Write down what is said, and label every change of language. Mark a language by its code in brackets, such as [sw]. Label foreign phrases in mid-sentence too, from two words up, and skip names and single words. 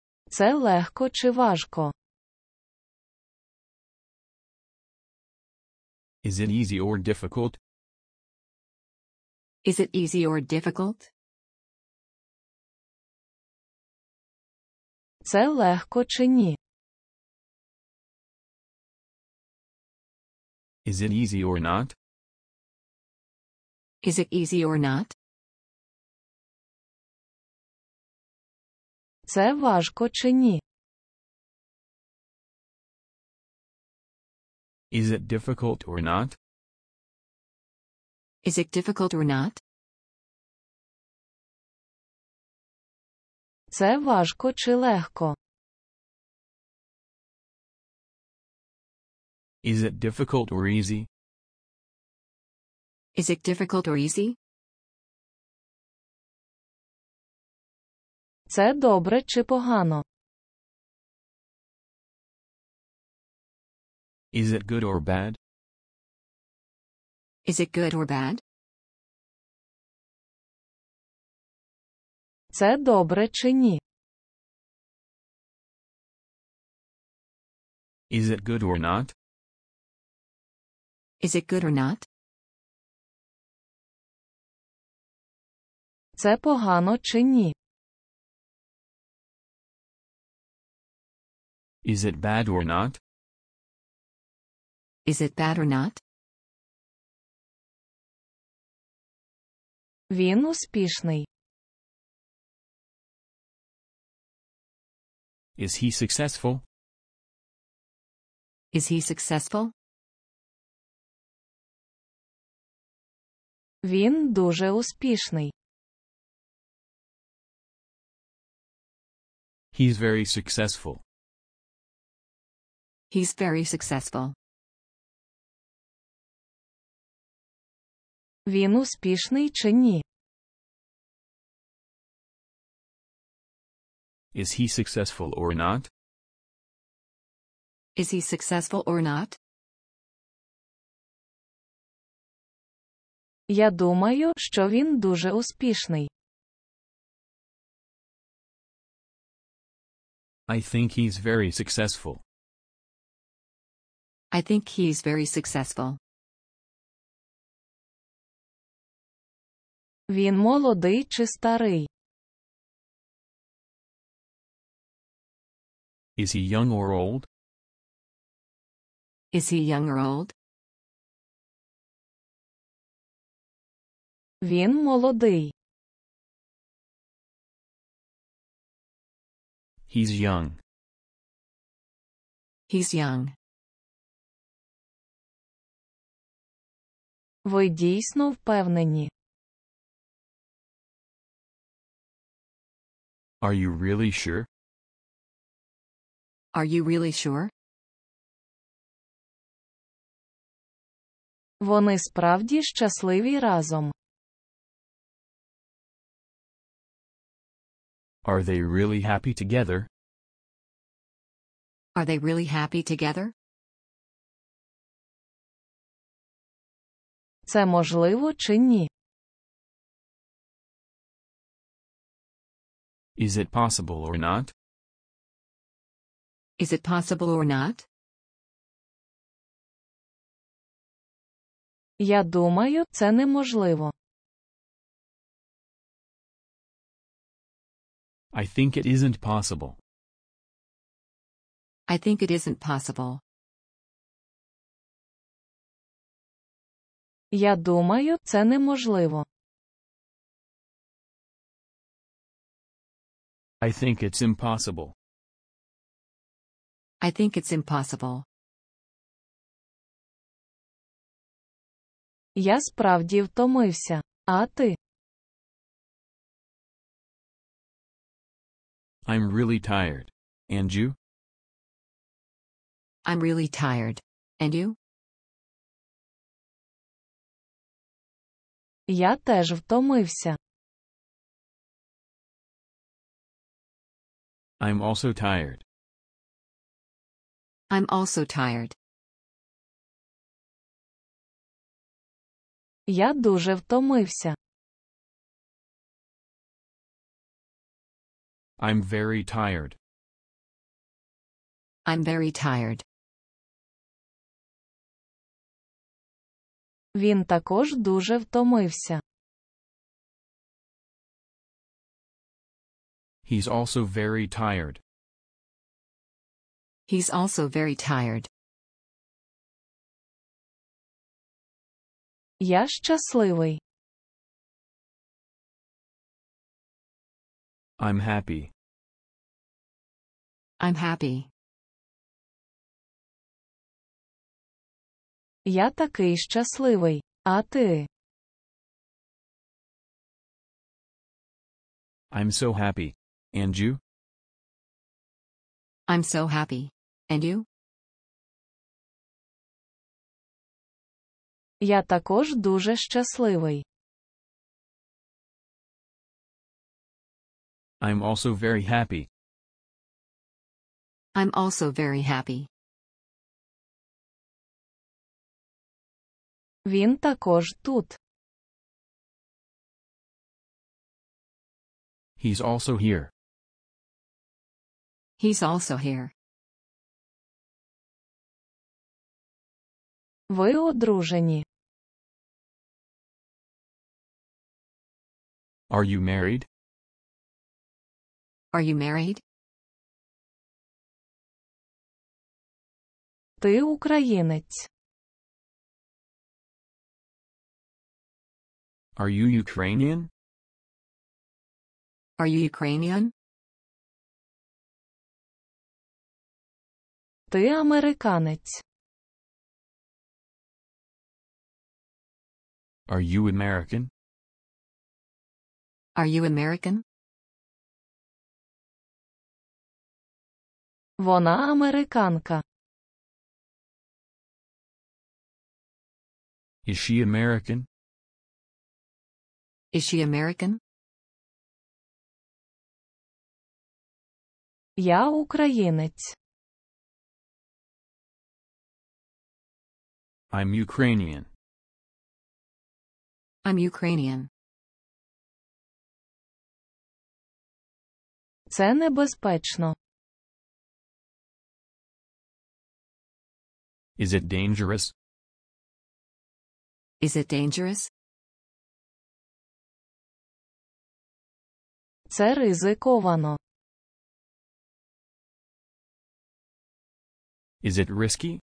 [uk] Це легко чи важко? [en] Is it easy or difficult? Is it easy or difficult? [uk] Це легко чи ні? [en] Is it easy or not? Is it easy or not? [uk] Це важко чи ні? [en] Is it difficult or not? Is it difficult or not? [uk] Це важко чи легко? [en] Is it difficult or easy? Is it difficult or easy? [uk] Це добре чи погано? [en] Is it good or bad? Is it good or bad? [uk] Це добре чи ні? [en] Is it good or not? Is it good or not? [uk] Це погано чи ні? [en] Is it bad or not? Is it bad or not? [uk] Він успішний. [en] Is he successful? Is he successful? [uk] Він дуже успішний. [en] He's very successful. He's very successful. [uk] Він успішний чи ні? [en] Is he successful or not? Is he successful or not? [uk] Я думаю, що він дуже успішний. [en] I think he's very successful. I think he's very successful. [uk] Він молодий чи старий? [en] Is he young or old? Is he young or old? [uk] Він молодий. [en] He's young. He's young. [uk] Ви дійсно впевнені? [en] Are you really sure? Are you really sure? [uk] Вони справді щасливі разом. [en] Are they really happy together? Are they really happy together? [uk] Це можливо чи ні? [en] Is it possible or not? Is it possible or not? [uk] Я думаю, це неможливо. [en] I think it isn't possible. I think it isn't possible. [uk] Я думаю, це неможливо. [en] I think it's impossible. I think it's impossible. [uk] Я справді втомився. А ти? [en] I'm really tired. And you? I'm really tired. And you? [uk] Я теж втомився. [en] I'm also tired. I'm also tired. [uk] Я дуже втомився. [en] I'm very tired. I'm very tired. [uk] Він також дуже втомився. [en] He's also very tired. He's also very tired. [uk] Я щасливий. [en] I'm happy. I'm happy. [uk] Я такий щасливий. А ти? [en] I'm so happy. And you? I'm so happy. And you? [uk] Я також дуже щасливий. [en] I'm also very happy. I'm also very happy. [uk] Він також тут. [en] He's also here. He's also here. [uk] Ви одружені. [en] Are you married? Are you married? [uk] Ти українець. [en] Are you Ukrainian? Are you Ukrainian? [uk] Ти американець. [en] Are you American? Are you American? [uk] Вона американка. [en] Is she American? Is she American? [uk] Я українець. [en] I'm Ukrainian. I'm Ukrainian. [uk] Це небезпечно. [en] Is it dangerous? Is it dangerous? [uk] Це ризиковано. [en] Is it risky?